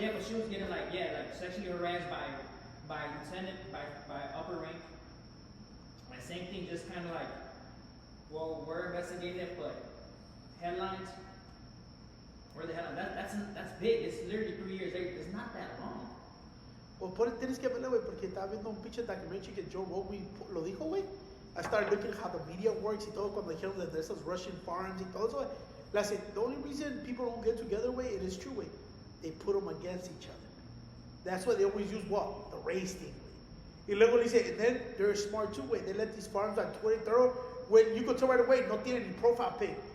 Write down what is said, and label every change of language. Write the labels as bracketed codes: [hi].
[en] Yeah, but she was getting like sexually harassed by lieutenant, by upper rank. My same thing, just kind of like, well, we're investigating it, but headlines. Where the hell? That's big. It's literally 3 years later. It's not that long. [es] Pues tienes que verla, güey, porque estaba viendo un pinche documentary que Joe Rogan lo dijo, güey. [en] I started looking at how the media works y todo cuando dijeron de esas Russian farms y todo eso, güey. Like I said, the only reason people don't get together, güey, it is true, güey. They put them against each other. That's why they always use what? The race thing, güey. Y luego le dice, and then they're smart too, güey. They let these farms on Twitter, when you go to right away, no tienen ni profile pic.